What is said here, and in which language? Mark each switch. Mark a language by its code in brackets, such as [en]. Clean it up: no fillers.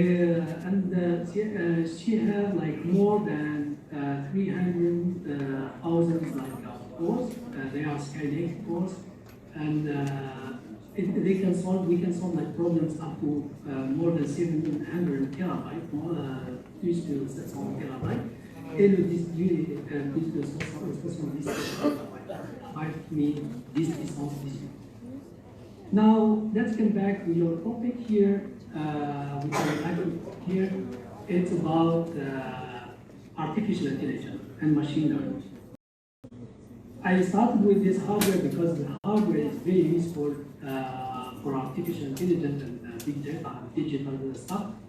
[en] And she has like more than 300,000 like cores. They are Skylake cores, and we can solve like problems up to more than 700 terabytes, [fr] plus de 700 terabytes. Et le disque dur est plus de 70 terabytes, 10 puissance 18. [en] Now let's come back to your topic here. Which I like here, it's about artificial intelligence and machine learning. I started with this hardware because the hardware is very useful for artificial intelligence and big data and digital stuff.